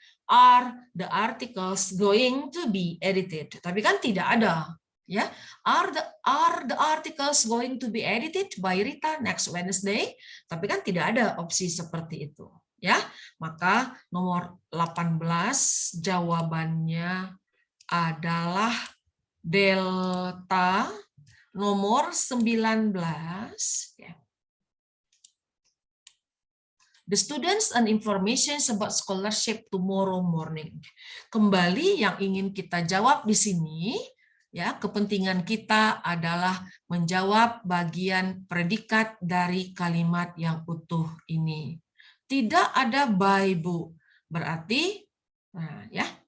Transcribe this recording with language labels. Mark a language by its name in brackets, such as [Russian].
[English] Are the articles going to be edited? [Indonesian] Tapi kan tidak ada. Ya, [English] are the articles going to be edited by Rita next Wednesday? [Indonesian] Tapi kan tidak ada opsi seperti itu. Ya, maka nomor 18 jawabannya adalah delta. Nomor 19 ya. [English] The students and information about scholarship tomorrow morning. [Indonesian] Kembali yang ingin kita jawab di sini, ya, kepentingan kita adalah menjawab bagian predikat dari kalimat yang utuh ini. Tidak ada by, Bu. Berarti, nah, ya.